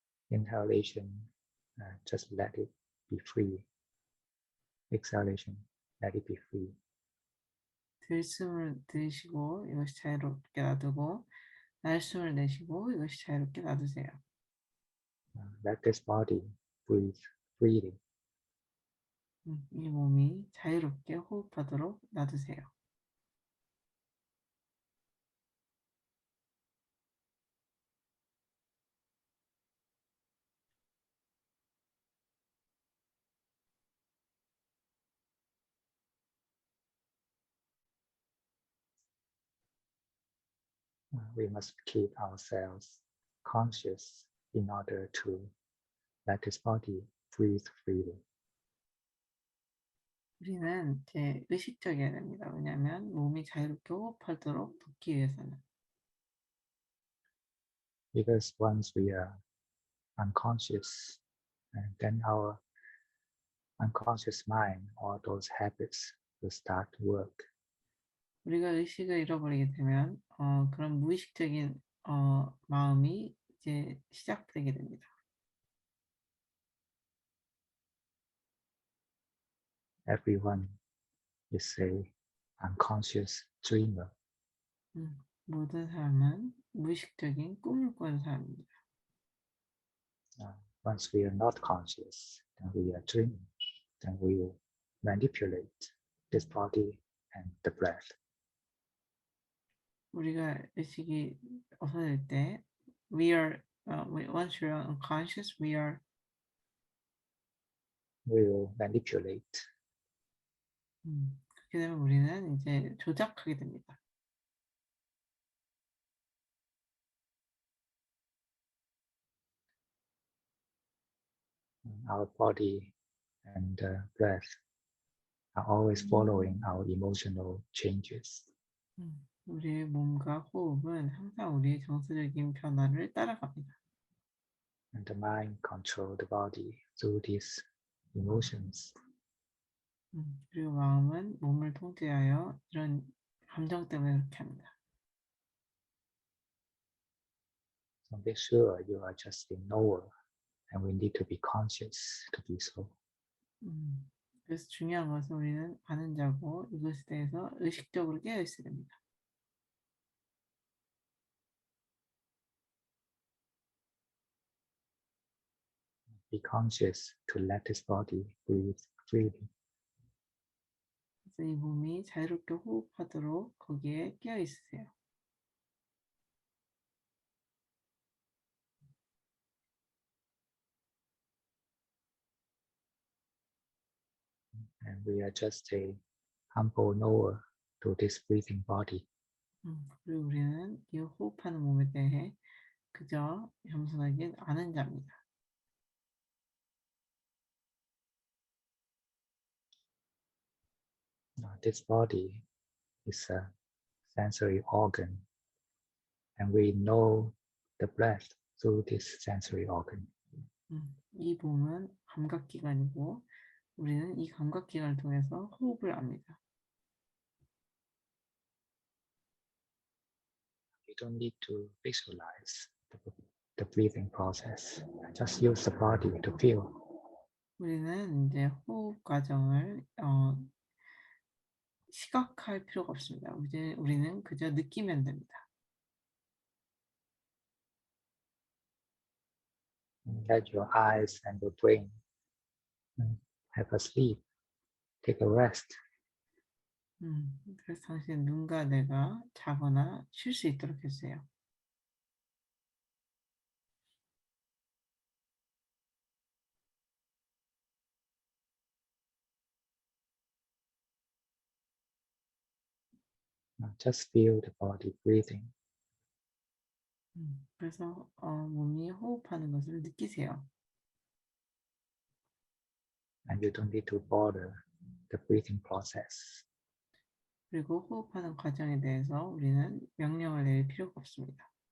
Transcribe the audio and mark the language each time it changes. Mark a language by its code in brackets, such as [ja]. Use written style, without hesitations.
[en] Inhalation, just let it be free. Exhalation, let it be free. [ko] 들숨을 들이쉬고 이것이 자유롭게 놔두고 날숨을 내쉬고 이것이 자유롭게 놔두세요. [en] Let this body breathe freely. [ko] 이 몸이 자유롭게 호흡하도록 놔두세요. [en] We must keep ourselves conscious in order to let this body breathe freely. [ko] 우리는 이제 의식적이어야 됩니다. 왜냐하면 몸이 자유롭게 호흡하도록 돕기 위해서는. [en] Because once we are unconscious, and then our unconscious mind, all those habits will start to work. [ko] 우리가 의식을 잃어버리게 되면 그런 무의식적인 마음이 이제 시작되게 됩니다. [en] Everyone is a unconscious dreamer. [ko] 모든 사람은 무의식적인 꿈을 꾸는 사람입니다. [en] Once we are not conscious, then we are dreaming. Then we will manipulate this body and the breath. [ko] 우리가 의식이 없어질 때, [en] once you're unconscious, will manipulate. [ko] 그렇게 되면 우리는 이제 조작하게 됩니다. [en] Our body and breath are always following our emotional changes. [ko] 우리의 몸과 호흡은 항상 우리의 정서적인 변화를 따라갑니다. [en] And the mind control the body through these emotions. [ko] 그리고 마음은 몸을 통제하여 이런 감정 때문에 그렇게 합니다. [en] So make sure you are just a knower, and we need to be conscious to be so. [ko] 그래서 중요한 것은 우리는 아는 자고 이것에 대해서 의식적으로 깨어 있어야 됩니다. [en] Be conscious to let this body breathe freely. [ko] 그래서 이 몸이 자유롭게 호흡하도록 거기에 깨어 있으세요. [en] And we are just a humble knower to this breathing body. [ko] 그리고 우리는 이 호흡하는 몸에 대해 그저 겸손하게 아는 자입니다. [en] This body is a sensory organ, and we know the breath through this sensory organ. [ko] 이 몸은 감각기관이고 우리는 이 감각기관을 통해서 호흡을 압니다. [en] You don't need to visualize the breathing process. Just use the body to feel. [ko] 우리는 이제 호흡 과정을 시각할 필요가 없습니다. 우리는 그저 느끼면 됩니다. [en] Let your eyes and your brain have a sleep. Take a rest. [ko] 그래서 당신의 눈과 뇌가 자거나 쉴 수 있도록 해주세요. [en] Just feel the body breathing. [ko] 그래서 몸이 호흡하는 것을 느끼세요. [en] And you don't need to bother the breathing process. [ko] 그리고 호흡하는 과정에 대해서 우리는 명령을 내릴 필요가 없습니다.